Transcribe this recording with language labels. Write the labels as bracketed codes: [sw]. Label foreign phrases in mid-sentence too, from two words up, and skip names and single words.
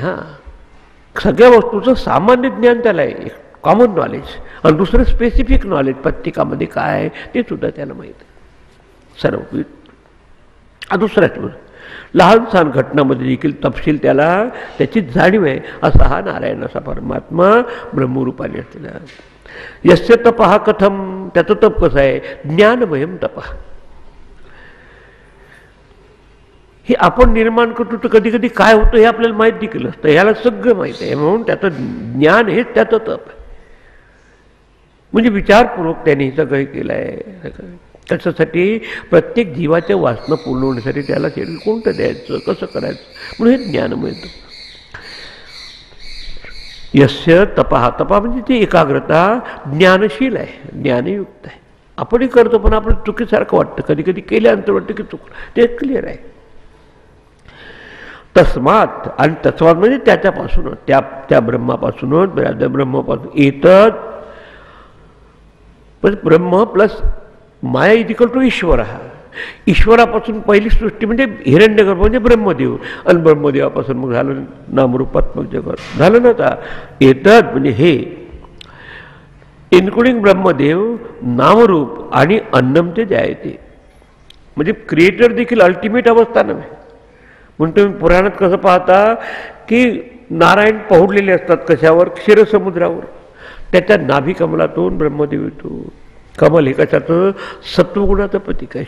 [mr] सगळ्या वस्तूचं सामान्य ज्ञान त्याला आहे, एक [en] common knowledge, [mr] आणि दुसरं [en] specific knowledge [mr] प्रत्येकामध्ये काय आहे ते सुद्धा त्याला माहीत आहे. सर्व दुसऱ्याच लहान सहान घटनामध्ये देखील तपशील त्याला त्याची जाणीव आहे. असा हा नारायण, असा परमात्मा ब्रह्मरूपाने असलेला. [sa] यस्य तपः कथम, [mr] त्याचं तप कसं आहे, [sa] ज्ञानमयम तपः. [mr] हे आपण निर्माण करतो तर कधी कधी काय होतं हे आपल्याला माहीत देखील असतं, ह्याला सगळं माहीत आहे. म्हणून त्याचं ज्ञान हेच त्याचं तप आहे. म्हणजे विचारपूर्वक त्याने हे सगळं केलं आहे. त्याच्यासाठी प्रत्येक जीवाच्या वासना पूर्ण होण्यासाठी त्याला शरीर कोणतं द्यायचं, कसं करायचं, म्हणून हे ज्ञान मिळतं. [sa] यस्य तपः, [mr] तपा म्हणजे ती एकाग्रता ज्ञानशील आहे, ज्ञानयुक्त आहे. आपणही करतो पण आपण चुकीसारखं वाटतं, कधी कधी केल्यानंतर वाटतं की चुकलं, ते क्लिअर आहे. तस्मात, आणि तस्मात म्हणजे त्याच्यापासूनच, त्या ब्रह्मापासूनच, ब्रह्मापासून येतात. पण ब्रह्म प्लस माया [en] equal to [mr] ईश्वर. ईश्वरापासून पहिली सृष्टी म्हणजे हिरण्यगर्भ म्हणजे ब्रह्मदेव, आणि ब्रह्मदेवापासून मग झालं नामरूपात्मक जगत झालं ना. आता येतात म्हणजे हे इन्क्लुडिंग ब्रह्मदेव, नामरूप आणि [sa] अन्नम ते जायते, [mr] म्हणजे क्रिएटर देखील अल्टिमेट अवस्था नव्हे. म्हणून तुम्ही पुराणात कसं पाहता की नारायण पहुडलेले असतात कशावर, क्षीरसमुद्रावर. त्याच्या नाभिकमलातून ब्रह्मदेव येतो. कमल हे कशाचं, सत्वगुणाचं प्रतीक आहे.